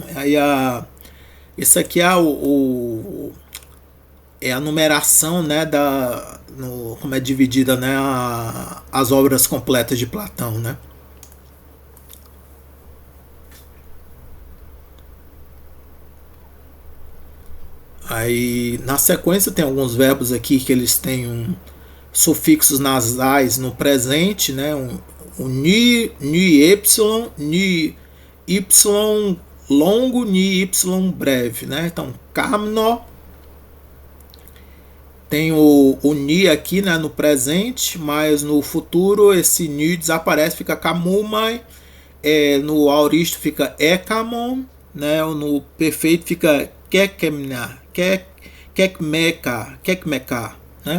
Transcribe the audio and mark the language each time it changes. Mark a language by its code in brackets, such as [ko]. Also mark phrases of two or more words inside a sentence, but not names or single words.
[pt] Aí isso aqui é a numeração, né, como é dividida, né, as obras completas de Platão, né. Aí na sequência tem alguns verbos aqui que eles têm sufixos nasais no presente, né? Ni y, ni y longo, ni y breve, né? Então, kamno tem o ni aqui, né, no presente, mas no futuro esse ni desaparece, fica kamumai, no aoristo fica ekamon, né? No perfeito fica kekemna, kekmeka, né?